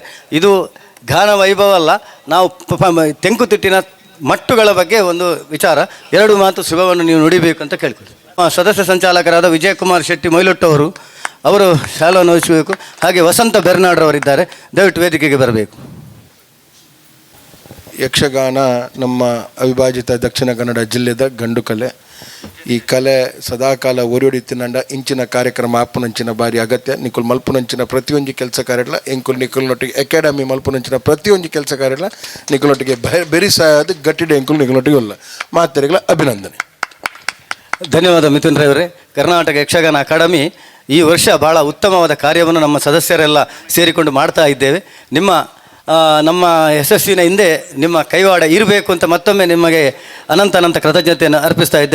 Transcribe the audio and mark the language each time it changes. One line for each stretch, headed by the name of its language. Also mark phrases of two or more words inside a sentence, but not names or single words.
Kannada: ಇದು ಗಾನ ವೈಭವ ಅಲ್ಲ, ನಾವು ತೆಂಕುತಿಟ್ಟಿನ ಮಟ್ಟುಗಳ ಬಗ್ಗೆ ಒಂದು ವಿಚಾರ, 2 ಮಾತು ಶುಭವನ್ನು ನೀವು ನುಡಿಬೇಕು ಅಂತ ಕೇಳ್ಕೊಳ್ತೀವಿ. ಸದಸ್ಯ ಸಂಚಾಲಕರಾದ ವಿಜಯಕುಮಾರ್ ಶೆಟ್ಟಿ ಮೊಯ್ಲೊಟ್ಟವರು ಅವರು ಶಾಲವನ್ನು ವಹಿಸಬೇಕು. ಹಾಗೆ ವಸಂತ ಬೆರ್ನಾಡ್ರವರಿದ್ದಾರೆ, ದಯವಿಟ್ಟು ವೇದಿಕೆಗೆ ಬರಬೇಕು. ಯಕ್ಷಗಾನ ನಮ್ಮ ಅವಿಭಾಜಿತ ದಕ್ಷಿಣ ಕನ್ನಡ ಜಿಲ್ಲೆದ ಗಂಡು ಕಲೆ.
Tulu: ಈ ಕಲೆ ಸದಾಕಾಲ ಒರಿಯೊಡಿತಿನಂಡ ಇಂಚಿನ ಕಾರ್ಯಕ್ರಮ ಆಪುನಂಚಿನ ಬಾರಿ ಅಗತ್ಯ. ನಿಕುಲ್ ಮಲ್ಪುನಂಚಿನ ಪ್ರತಿಯೊಂದು ಕೆಲಸ ಕಾರ್ಯಗಳ ನಿಕುಲ್ನೊಟ್ಟಿಗೆ ಅಕಾಡೆಮಿ ಮಲ್ಪುನಂಚಿನ ಪ್ರತಿಯೊಂದು ಕೆಲಸ ಕಾರ್ಯಗಳ ನಿಕುಲ್ನೊಟ್ಟಿಗೆ ಬೆರಿಸಾದ ಗಟ್ಟಿಡೆ ಎಂಕುಲ್ ನಿಕುಲ್ನೊಟ್ಟಿಗೆ ಇಲ್ಲ ಮಾತೆರೆಗಳ ಅಭಿನಂದನೆ.
Kannada: ಧನ್ಯವಾದ ಮಿಥುನ್ ರವರೇ. ಕರ್ನಾಟಕ ಯಕ್ಷಗಾನ ಅಕಾಡೆಮಿ ಈ ವರ್ಷ ಭಾಳ ಉತ್ತಮವಾದ ಕಾರ್ಯವನ್ನು ನಮ್ಮ ಸದಸ್ಯರೆಲ್ಲ ಸೇರಿಕೊಂಡು ಮಾಡ್ತಾ ಇದ್ದೇವೆ. ನಮ್ಮ ಯಶಸ್ವಿನ ಹಿಂದೆ ನಿಮ್ಮ ಕೈವಾಡ ಇರಬೇಕು ಅಂತ ಮತ್ತೊಮ್ಮೆ ನಿಮಗೆ ಅನಂತ ಕೃತಜ್ಞತೆಯನ್ನು ಅರ್ಪಿಸ್ತಾ ಇದ್ದೇವೆ.